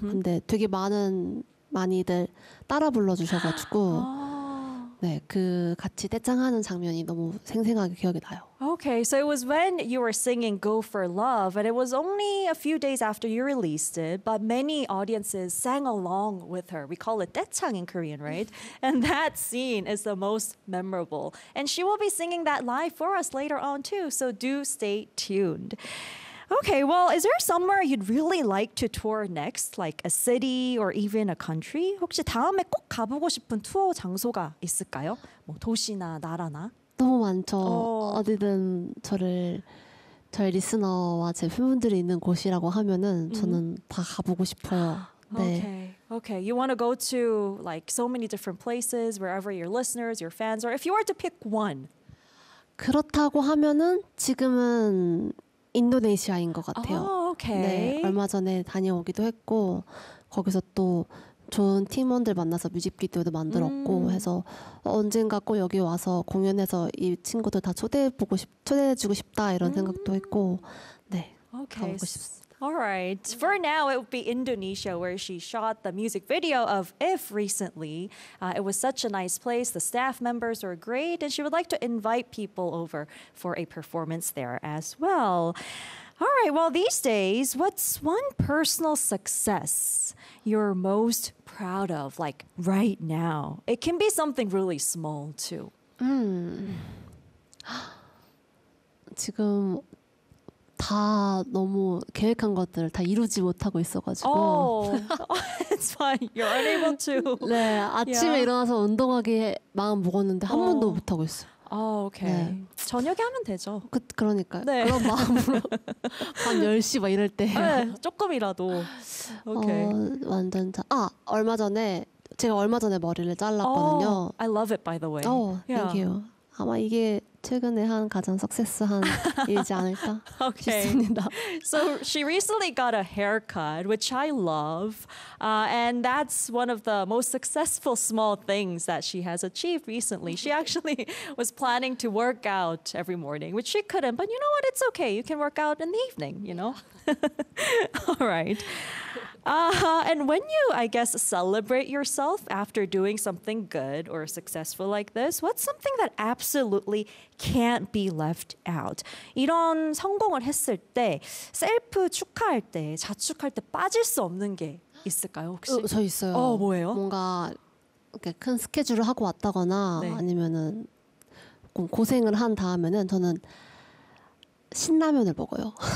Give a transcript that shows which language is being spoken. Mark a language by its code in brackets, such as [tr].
[ko] 근데 되게 많이들 따라 불러주셔가지고 네, 그 같이 떼창하는 장면이 너무 생생하게 기억이 나요. [en] Okay, so it was when you were singing Go for Love and it was only a few days after you released it, but many audiences sang along with her. We call it 떼창 in Korean, right? And that scene is the most memorable. And she will be singing that live for us later on too, so do stay tuned. Okay, well, is there somewhere you'd really like to tour next, like a city or even a country? [ko] 혹시 다음에 꼭 가보고 싶은 투어 장소가 있을까요? 뭐 도시나 나라나? 너무 많죠. 어디든 저희 리스너와 제 팬분들이 있는 곳이라고 하면은 저는 다 가보고 싶어요. 네. [en] Okay, you want to go to like so many different places, wherever your listeners, your fans, or if you were to pick one. [ko] 그렇다고 하면은 지금은 인도네시아인 것 같아요. [en] Oh, okay. [ko] 네, 얼마 전에 다녀오기도 했고 거기서 또 좋은 팀원들 만나서 뮤직비디오도 만들었고 해서 언젠가 꼭 여기 와서 공연해서 이 친구들 다 초대해주고 싶다 이런 생각도 했고 네, okay. 가보고 싶습니다. [en] Alright, for now it would be Indonesia where she shot the music video of If recently. It was such a nice place, the staff members were great, and she would like to invite people over for a performance there as well. Alright, well these days, what's one personal success you're most proud of, like right now? It can be something really small too. [ko] 지금... 다 너무 계획한 것들을 다 이루지 못하고 있어가지고 [en] It's fine. You're unable to. [ko] 네, 아침에 yeah. 일어나서 운동하기 마음 먹었는데 한 번도 못하고 있어요. 아, 오케이. 저녁에 하면 되죠. 그러니까요. 네. 그런 마음으로 밤 10시 막 이럴 때 네, 조금이라도. 오케이. Okay. 완전 얼마 전에 제가 얼마 전에 머리를 잘랐거든요. [en] Oh, I love it by the way. Yeah. Thank you. [ko] 아마 이게 최근에 한 가장 석세스한 일이지 않을까 [en] okay. [ko] 싶습니다. [en] So she recently got a haircut, which I love. And that's one of the most successful small things that she has achieved recently. She actually was planning to work out every morning, which she couldn't. But you know what? It's okay. You can work out in the evening, you know? All right. And when you, I guess, celebrate yourself after doing something good or successful like this, what's something that absolutely can't be left out? [ko] 이런 성공을 했을 때, 셀프 축하할 때, 자축할 때 빠질 수 없는 게 있을까요, 혹시? 저 있어요. 뭐예요? 뭔가 이렇게 큰 스케줄을 하고 왔다거나 네. 아니면은 고생을 한 다음에는 저는 신라면을 먹어요.